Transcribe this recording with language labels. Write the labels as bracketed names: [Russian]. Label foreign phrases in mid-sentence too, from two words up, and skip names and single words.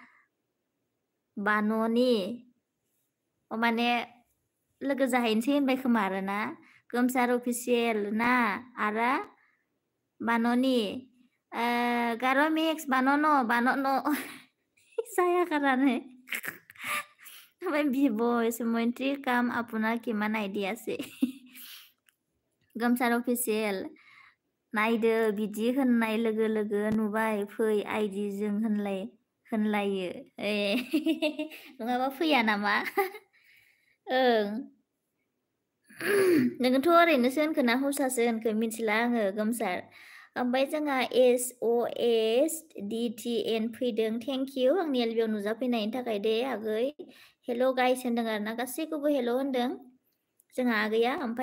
[Bodo] बान'नि माने लोगो जाहैनोसै होनबाय खोमा आरोना गोमसार अफिसियेल ना आरा बान'नि गार' मिक्स बान'न जायाखारानो ओमफ्राय बिब'इस मन्ट्री [Assamese] কাম আপোনাৰ কিমান আইডি আছে [Bodo] गोमसार अफिसियेल नायदो बिदि होननाय लोगो लोगो नुबाय फै आइडि जों होनलायो नङाबा फैया नामा ओं नोङोथ' ओरैनोसो होनखोना हसासो होनखो मिथिला आङो गोमसार ओमफ्राय जोंहा SOSDTN फैदों [English] thank you [Bodo] आंनि एलबियाव नुजाफैनायनि थाखाय दे आगै हेल' गाइस होनदों आरोना गासैखौबो हेल' होनदों जोंहा आगैया ओमफ्राय